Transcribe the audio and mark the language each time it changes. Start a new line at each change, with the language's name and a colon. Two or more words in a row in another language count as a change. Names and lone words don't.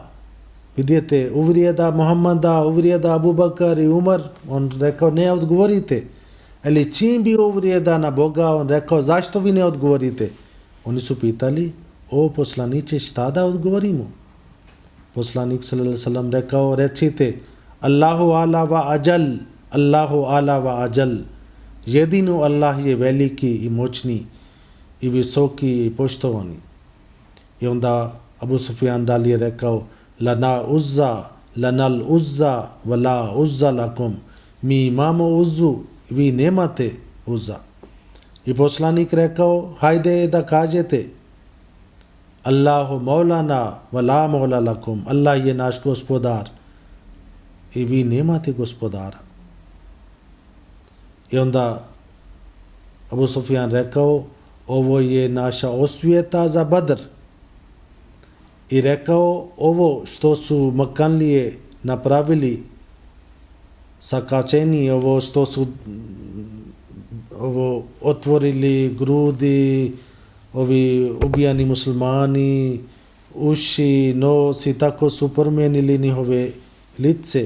Bosnian: Vidite, uvrijeda Muhammada, uvrijeda Abu Bakar i Umar, on rekao ne odgovorite. Ali čim bi uvrijeda na Boga, on rekao zašto vi ne odgovorite? Oni su pitali, o poslaniče, šta da odgovorimo? Poslanik
Arabic: صلى الله عليه وسلم
Bosnian: rekao, recite
Arabic: الله أعلى وأجل, الله أعلى وأجل.
Bosnian: Jedino Allah je veliki i moćni i visoki i poštovani. I onda Abu Sufjan dalje rekao,
Arabic: لنا العزى، لنا العزى، ولا عزى لكم.
Bosnian: Mi imamo uzzu, vi nemate uzza. I poslanik rekao, hajde da kažete,
Arabic: الله مولانا، ولا مولى لكم.
Bosnian: Allah je naš gospodar i vi nemate gospodara. I onda Abu Sufjan rekao, ovo je naša osvijeta za Badr. I rekao, ovo što su Makanlije napravili sakačeni, ovo što su ovo otvorili grudi, ovi ubijani muslimani, uši, nos i tako su promijenili njihove lice.